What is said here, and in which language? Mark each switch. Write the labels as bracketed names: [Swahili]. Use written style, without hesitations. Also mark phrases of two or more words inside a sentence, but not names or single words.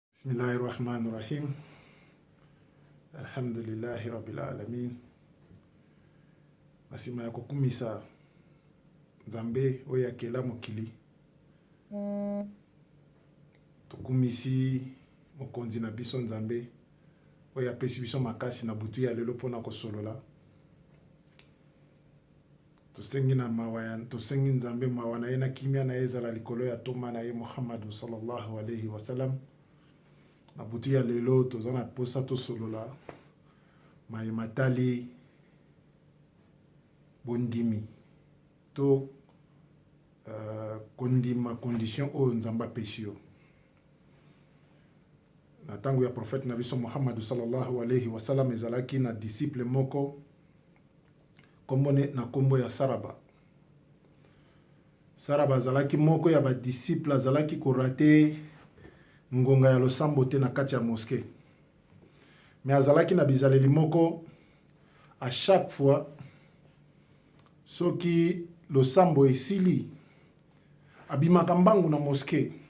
[Arabic] بسم الله الرحمن الرحيم. الحمد لله رب العالمين. [Lingala] Masima ya kukumisa Nzambe oyo akela mokili. Tukumisi mokonzi na biso Nzambe oyo apesi biso makasi na butu ya lelo pona kosolola. Tosengi Nzambe mawa na ye na kimia na ye ezala likolo ya toma na ye Muhammadu [Arabic] صلى الله عليه وسلم. [Lingala] Na butu ya lelo tozana posa tosolola matali bondimi to kondima condition o Nzambe apesi yo. Na tango ya prophète na biso Muhammadu [Arabic] صلى الله عليه وسلم [Lingala] ezalaki na disciple moko kombone na kombo ya Saraba. Saraba azalaki moko ya ba disciple azalaki korate ngonga ya losambo te na kati ya mosquée. Mais azalaki na bizaleli moko [French] à chaque fois [Lingala] soki losambo esili abimaka mbangu na mosquée.